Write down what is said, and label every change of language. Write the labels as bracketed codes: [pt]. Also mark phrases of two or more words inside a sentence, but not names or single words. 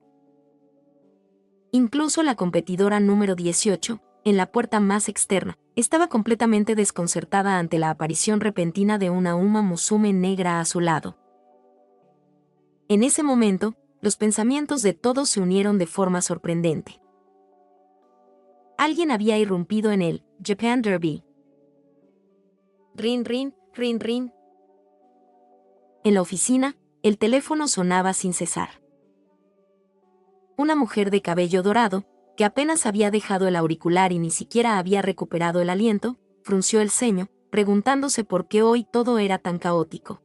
[es] Incluso la competidora número 18, en la puerta más externa, estaba completamente desconcertada ante la aparición repentina de una Uma Musume negra a su lado. En ese momento, los pensamientos de todos se unieron de forma sorprendente. Alguien había irrumpido en el Japan Derby. Rin, rin, rin, rin. En la oficina, el teléfono sonaba sin cesar. Una mujer de cabello dorado, que apenas había dejado el auricular y ni siquiera había recuperado el aliento, frunció el ceño, preguntándose por qué hoy todo era tan caótico.